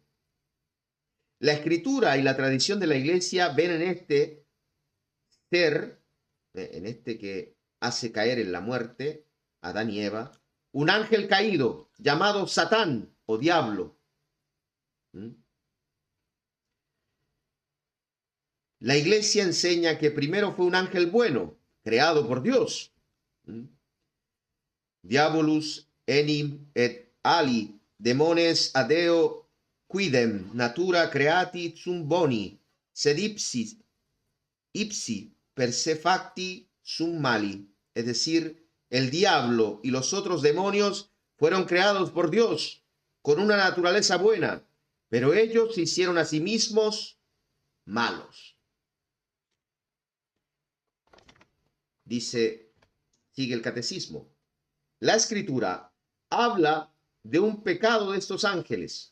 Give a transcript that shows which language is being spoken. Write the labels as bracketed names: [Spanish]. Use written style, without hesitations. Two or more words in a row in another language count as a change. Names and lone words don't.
[Spanish] La Escritura y la tradición de la Iglesia ven en este ser, en este que hace caer en la muerte, Adán y Eva, un ángel caído llamado Satán o diablo. La Iglesia enseña que primero fue un ángel bueno, creado por Dios. [Latin] Diabolus enim et ali demones adeo quidem natura creati sum boni sed ipsi per se facti sum mali. [Spanish] Es decir, el diablo y los otros demonios fueron creados por Dios con una naturaleza buena, pero ellos se hicieron a sí mismos malos. Dice, sigue el catecismo, la Escritura habla de un pecado de estos ángeles.